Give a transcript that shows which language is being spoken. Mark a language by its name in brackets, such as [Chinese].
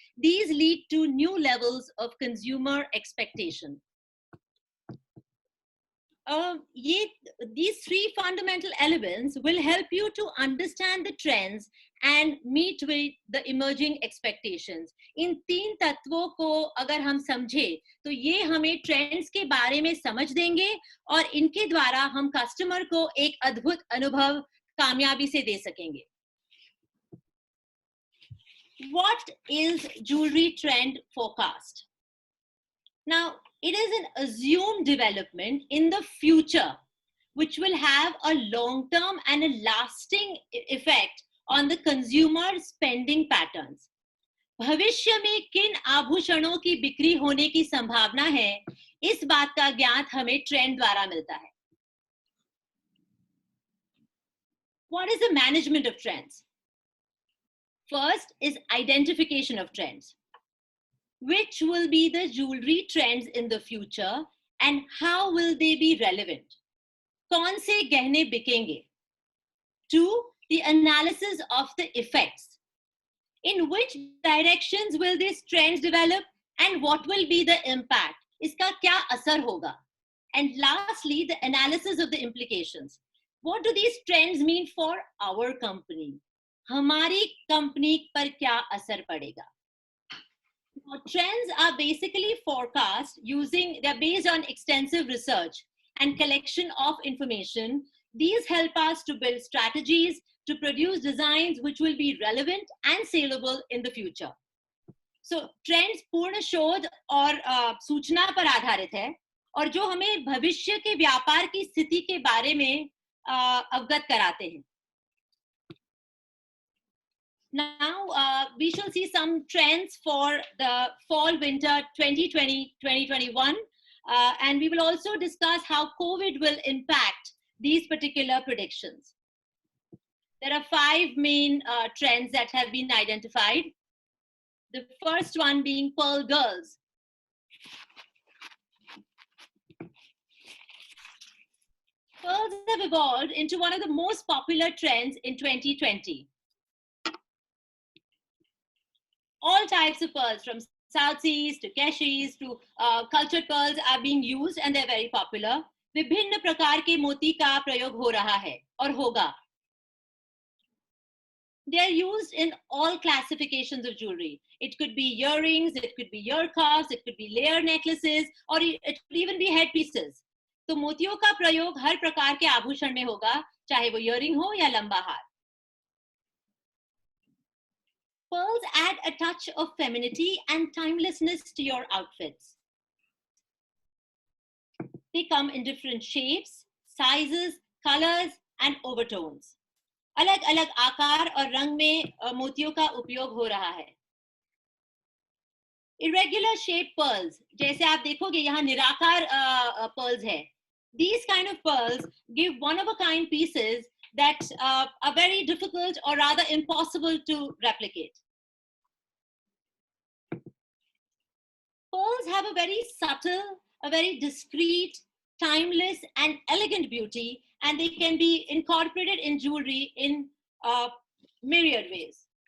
[English] These lead to new levels of consumer expectation. These three fundamental elements will help you to understand the trends and meet with the emerging expectations. [Hindi] इन तीन तत्वों को अगर हम समझे तो ये हमें ट्रेंड्स के बारे में समझ देंगे और इनके द्वारा हम कस्टमर को एक अद्भुत अनुभव कामयाबी से दे सकेंगे. [English] What is jewelry trend forecast? Now, it is an assumed development in the future, which will have a long-term and a lasting effect on the consumer spending patterns. [Hindi] भविष्य में किन आभूषणों की बिक्री होने की संभावना है, इस बात का ज्ञान हमें ट्रेंड द्वारा मिलता है. [English] What is the management of trends? First is identification of trends. Which will be the jewelry trends in the future and how will they be relevant? [Hindi] कौन से गहने बिकेंगे? 2. [English] The analysis of the effects. In which directions will these trends develop and what will be the impact? [Hindi] इसका क्या असर होगा? [English] And lastly, the analysis of the implications. What do these trends mean for our company? [Hindi] हमारी company पर क्या असर पड़ेगा? [English] Now, trends are basically forecast they're based on extensive research and collection of information. These help us to build strategies to produce designs which will be relevant and saleable in the future. [Hindi] So, trends पूर्ण शोध और सूचना पर आधारित है और जो हमें भविष्य के व्यापार की स्थिति के बारे में अवगत कराते हैं. [English] Now, we shall see some trends for the fall-winter 2020-2021, and we will also discuss how COVID will impact these particular predictions. There are 5 main trends that have been identified. The first one being Pearl Girls. Pearls have evolved into one of the most popular trends in 2020. All types of pearls, from South Seas to Keshis to cultured pearls, are being used and they're very popular. [Hindi] विभिन्न प्रकार के मोती का प्रयोग हो रहा है और होगा. [English] They are used in all classifications of jewelry. It could be earrings, it could be ear cuffs, it could be layer necklaces, or it could even be headpieces. [Hindi] तो मोतियों का प्रयोग हर प्रकार के आभूषण में होगा, चाहे वो earring हो या लंबा हार. [English] Pearls add a touch of femininity and timelessness to your outfits. They come in different shapes, sizes, colors, and overtones. [Hindi] अलग-अलग आकार और रंग में मोतियों का उपयोग हो रहा है. [English] Irregular shaped pearls, [Hindi] जैसे आप देखोगे यहाँ निराकार pearls है. [English] These kind of pearls give one-of-a-kind pieces that are very difficult or rather impossible to replicate. Pearls have a very subtle, a very discreet, timeless, and elegant beauty, and they can be incorporated in jewelry in myriad ways.